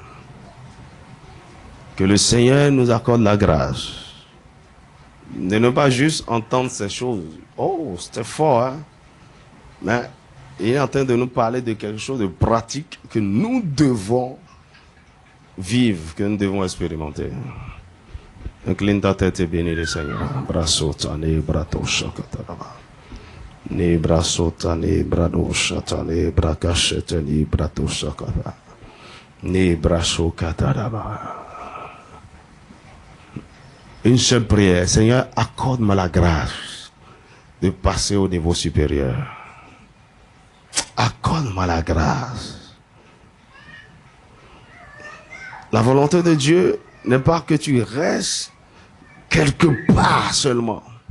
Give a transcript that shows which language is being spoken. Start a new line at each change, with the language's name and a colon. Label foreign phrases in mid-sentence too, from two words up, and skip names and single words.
French: Que le Seigneur nous accorde la grâce de ne pas juste entendre ces choses. Oh, c'était fort, hein? Mais il est en train de nous parler de quelque chose de pratique que nous devons vivre, que nous devons expérimenter. Incline ta tête et bénis le Seigneur. Brasota, ne brato shakataraba. Ne brasota, ne brado shata, ne brakashete, ne brato shakara. Ne braso kataraba. Une seule prière. Seigneur, accorde-moi la grâce de passer au niveau supérieur. Accorde-moi la grâce. La volonté de Dieu n'est pas que tu restes quelque part seulement.